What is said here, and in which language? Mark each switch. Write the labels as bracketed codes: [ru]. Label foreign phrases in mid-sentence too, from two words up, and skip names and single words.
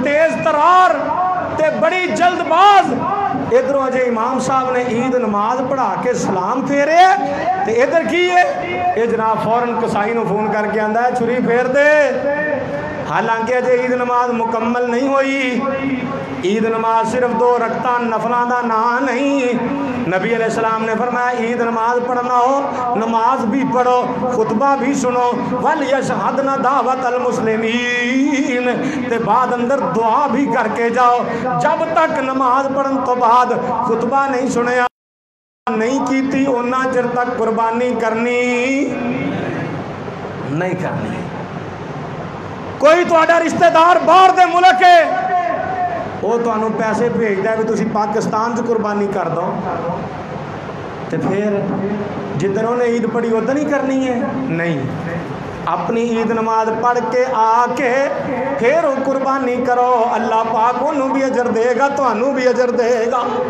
[pa] تیز ترار تے بڑی جلد باز ادھروں اجے امام صاحب نے عید نماز پڑھا کے سلام پھیرے تے ادھر کی ہے یہ جناب فوراً کسائی نو فون کر کے آندا ہے چھری پھیر دے حالانکہ اجے عید نماز مکمل نہیں ہوئی عید نماز صرف 2 رکعتاں نفلاں دا نام نہیں نبی [ar] علیہ السلام [pa] نے فرمایا عید نماز پڑھنا ہو نماز بھی پڑھو خطبہ بھی سنو [ar] وَلْيَشْهَدْنَ دَعْوَةَ الْمُسْلِمِينَ [pa] تے بعد اندر دعا بھی کر کے جاؤ جب تک نماز پڑھن تو بعد خطبہ نہیں سنیا نہیں کیتی اونا چر تک قربانی کرنی نہیں کرنی کوئی تہاڈا رشتہ دار باہر دے ملک ہے وہ تانوں پیسے بھیجدا ہے بھی تسی پاکستان سے قربانی کر دو تے پھر جدھر انہیں عید پڑھی ادھر نہیں کرنی ہے نہیں اپنی عید نماز پڑھ کے آ کے پھر وہ قربانی کرو اللہ پاک انہوں بھی اجر دے گا تانوں بھی اجر دے گا